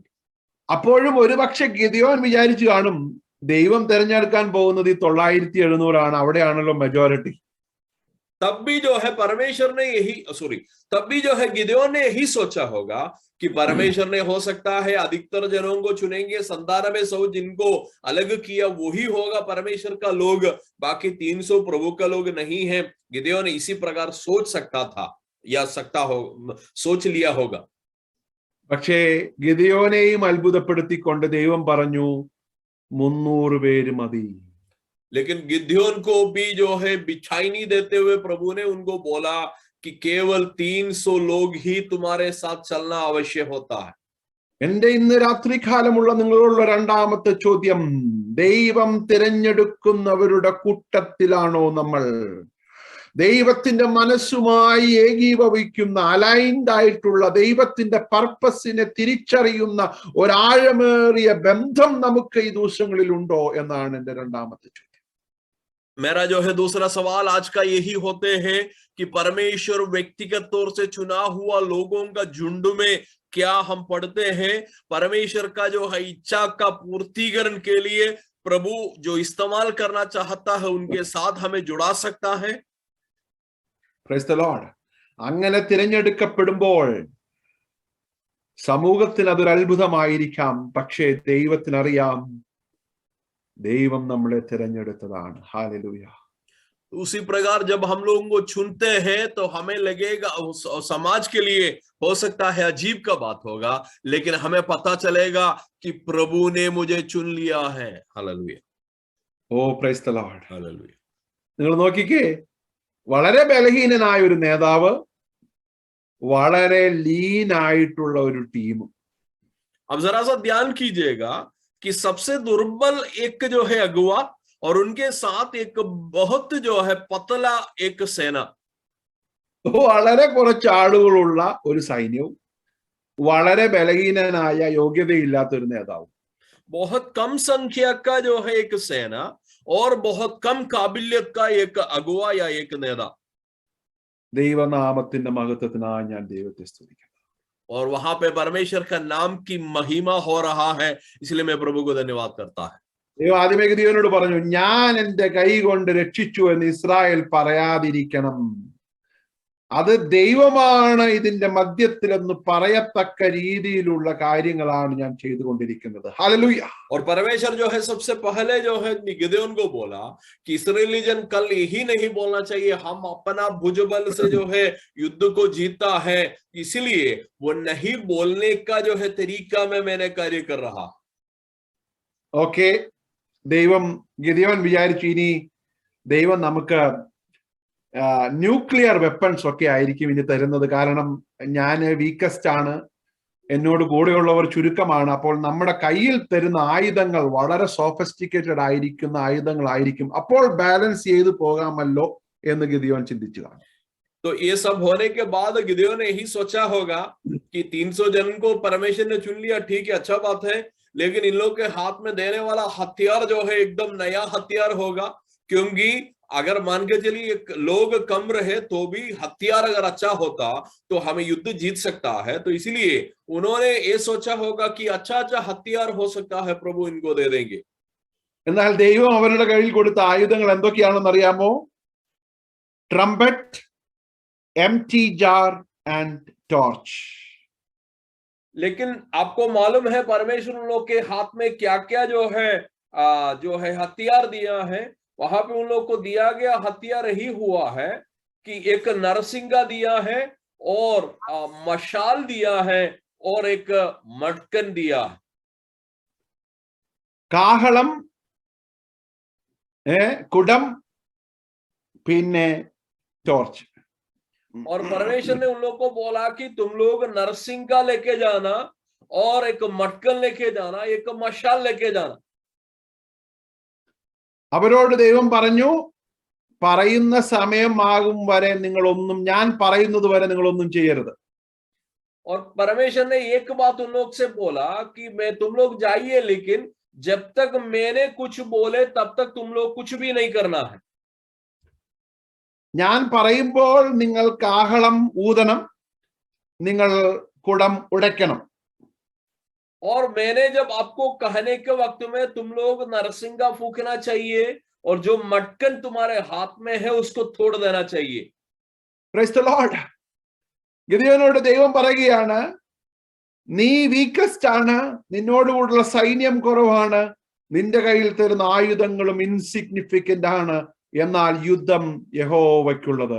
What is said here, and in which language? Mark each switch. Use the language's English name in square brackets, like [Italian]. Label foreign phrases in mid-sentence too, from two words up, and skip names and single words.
[Malayalam] അപ്പോഴും ഒരുപക്ഷെ ഗിദെയോൻ വിചാരിച്ചു കാണും, ദൈവം തെരഞ്ഞെടുക്കാൻ പോകുന്നത് ഈ 9700 അവിടെയാണല്ലോ മെജോറിറ്റി. [Hindi] तब भी जो है परमेश्वर ने तब भी जो है गिदेयोन ने यही सोचा होगा कि परमेश्वर ने हो सकता है अधिकतर जनों को चुनेंगे, 97 जिनको अलग किया वही होगा परमेश्वर का लोग, बाकी 300 प्रभु का लोग नहीं है। गिदेयोन इसी प्रकार सोच सकता था या सोच लिया होगा। [Malayalam] പക്ഷേ ഗിദെയോനെയും അത്ഭുതപ്പെടുത്തിക്കൊണ്ട് ദൈവം പറഞ്ഞു 300 പേര് മതി. [Hindi] लेकिन गिदेयोन को भी जो है बिछाई नहीं देते हुए प्रभु ने उनको बोला कि केवल 300 लोग ही तुम्हारे साथ चलना आवश्यक होता है। [Malayalam] എന്റെ ഇന്ന് രാത്രികാലമുള്ള നിങ്ങളോടുള്ള രണ്ടാമത്തെ ചോദ്യം, ദൈവം തിരഞ്ഞെടുക്കുന്നവരുടെ കൂട്ടത്തിലാണോ നമ്മൾ? ദൈവത്തിന്റെ മനസ്സുമായി ഏകീഭവിക്കുന്ന, അലൈൻഡ് ആയിട്ടുള്ള, ദൈവത്തിന്റെ പർപ്പസിനെ തിരിച്ചറിയുന്ന ഒരാഴമേറിയ ബന്ധം നമുക്ക് ഈ ദിവസങ്ങളിൽ ഉണ്ടോ എന്നാണ് എന്റെ രണ്ടാമത്തെ ചോദ്യം. [Hindi] मेरा जो है दूसरा सवाल आज का यही होते हैं कि परमेश्वर व्यक्तिगत तौर से चुना हुआ लोगों का झुंड में क्या हम पढ़ते हैं? परमेश्वर का जो है इच्छा का पूर्तिकरण के लिए प्रभु जो इस्तेमाल करना चाहता है उनके साथ हमें जुड़ा सकता है। [English] Praise the Lord. [Malayalam] അങ്ങനെ തിരഞ്ഞെടുക്കപ്പെടുമ്പോൾ സമൂഹത്തിന് അതൊരു അത്ഭുതമായിരിക്കാം, പക്ഷേ ദൈവത്തിനറിയാം ദൈവം നമ്മളെ തിരഞ്ഞെടുത്തതാണ്. ഹല്ലേലൂയ. [Hindi] उसी प्रकार जब हम लोगों को चुनते हैं तो हमें लगेगा, समाज के लिए हो सकता है अजीब का बात होगा, लेकिन हमें पता चलेगा कि प्रभु ने मुझे चुन लिया है। हालेलुया. [English] O praise the Lord. [Hindi] हालेलुया. [Malayalam] നിങ്ങൾ നോക്കിക്കേ, വളരെ ബലഹീനനായ ഒരു നേതാവ്, വളരെ ലീൻ ആയിട്ടുള്ള ഒരു ടീം. [Hindi] अब जरा सा ध्यान कीजिएगा कि सबसे दुर्बल एक जो है अगुवा और उनके साथ एक बहुत जो है पतला एक सेना. [Malayalam] വളരെ കുറച്ച് ആളുകളുള്ള ഒരു സൈന്യവും വളരെ ബലഹീനനായ യോഗ്യതയില്ലാത്ത ഒരു നേതാവും. [Hindi] बहुत कम संख्या का जो है एक सेना और बहुत कम काबिलियत का एक अगुवा या एक नेता. [Malayalam] ദൈവനാമത്തിന്റെ മഹത്വത്തിനായി ഞാൻ ദൈവത്തെ സ്തുതിക്കുന്നു. [Hindi] और वहां पे परमेश्वर का नाम की महिमा हो रहा है, इसलिए मैं प्रभु को धन्यवाद करता है. [Malayalam] ദൈവം ആദ്യമേ ഗിദെയോനോട് പറഞ്ഞു, ഞാൻ എന്റെ കൈ കൊണ്ട് രക്ഷിച്ചു എന്ന് ഇസ്രായേൽ പറയാതിരിക്കണം. അത് ദൈവമാണ് ഇതിന്റെ മധ്യത്തിലെന്ന് പറയത്തക്ക രീതിയിലുള്ള കാര്യങ്ങളാണ് ഞാൻ ചെയ്തുകൊണ്ടിരിക്കുന്നത്. ഹല്ലേലൂയ. [Hindi] और परमेश्वर जो है सबसे पहले जो है गिदेयोन को बोला कि इस्राएली जन कल यही नहीं बोलना चाहिए हम अपना भुजबल से जो है युद्ध को जीता है, इसलिए वो नहीं बोलने का जो है तरीका में मैंने कार्य कर रहा. [Malayalam] ഓക്കെ, ദൈവം ഗിദെയോൻ വിചാരിച്ചു ഇനി ദൈവം നമുക്ക് [English] nuclear weapons [Malayalam] ഒക്കെ ആയിരിക്കും ഇനി തരുന്നത്, കാരണം ഞാൻ വീക്കസ്റ്റ് ആണ്, എന്നോട് കൂടെയുള്ളവർ ചുരുക്കമാണ്, അപ്പോൾ നമ്മുടെ കയ്യിൽ തരുന്ന ആയുധങ്ങൾ വളരെ സോഫിസ്റ്റിക്കേറ്റഡ് ആയിരിക്കുന്ന ആയുധങ്ങളായിരിക്കും, അപ്പോൾ ബാലൻസ് ചെയ്ത് പോകാമല്ലോ എന്ന് ഗിദെയോൻ ചിന്തിച്ചു കാണും. [Hindi] तो ये सब होने के बाद गिदेयोन ने यही सोचा होगा कि 300 जन को परमेश्वर ने चुन लिया, ठीक है, अच्छा बात है, लेकिन इन लोग के हाथ में देने वाला हथियार जो है एकदम नया हथियार होगा, क्योंकि अगर मान के चलिए लोग कम रहे तो भी हथियार अगर अच्छा होता तो हमें युद्ध जीत सकता है. तो इसलिए उन्होंने ये सोचा होगा कि अच्छा अच्छा हथियार हो सकता है, प्रभु इनको दे देंगे. [Malayalam] എന്നാൽ ദൈവം അവരുടെ കയ്യിൽ കൊടുത്ത ആയുധങ്ങൾ എന്തൊക്കെയാണെന്ന് അറിയാമോ? [English] ട്രംപറ്റ്, empty jar and torch. [Hindi] लेकिन आपको मालूम है परमेश्वर उन लोग के हाथ में क्या क्या जो है हथियार दिया है. वहां पे उन लोग को दिया गया हथियार ही हुआ है कि एक नरसिंगा दिया है और मशाल दिया है और एक मटकन दिया है. [Malayalam] കാഹളം, കുടം, പിന്നെ ടോർച്ച്. [Hindi] और परमेश्वर ने उन लोगों को बोला कि तुम लोग नरसिंगा लेके जाना और एक मटकन लेके जाना, एक मशाल लेके जाना. [Malayalam] അവരോട് ദൈവം പറഞ്ഞു, പറയുന്ന സമയമാകും വരെ നിങ്ങളൊന്നും, ഞാൻ പറയുന്നത് വരെ നിങ്ങളൊന്നും ചെയ്യരുത്. [Hindi] और परमेश्वर ने एक बात उन लोग से बोला कि मैं तुम लोग जाइए, लेकिन जब तक मैंने कुछ बोले तब तक तुम लोग कुछ भी नहीं करना है. [Malayalam] ഞാൻ പറയുമ്പോൾ നിങ്ങൾ കാഹളം ഊതണം, നിങ്ങൾ കുടം ഉടയ്ക്കണം. [Hindi] और मैंने जब आपको कहने के वक्त में तुम लोग नरसिंगा फूकना चाहिए और जो मटकन तुम्हारे हाथ में है उसको तोड़ देना चाहिए. [English] Praise the Lord. [Malayalam] ഗിദെയോനോട് ദൈവം പറയുകയാണ്, നീ വീക്കസ്റ്റ് ആണ്, നിന്നോട് കൂടുള്ള സൈന്യം കുറവാണ്, നിന്റെ കയ്യിൽ തരുന്ന ആയുധങ്ങളും ഇൻസിഗ്നിഫിക്കന്റ് ആണ്, എന്നാൽ യുദ്ധം യഹോവയ്ക്കുള്ളത്.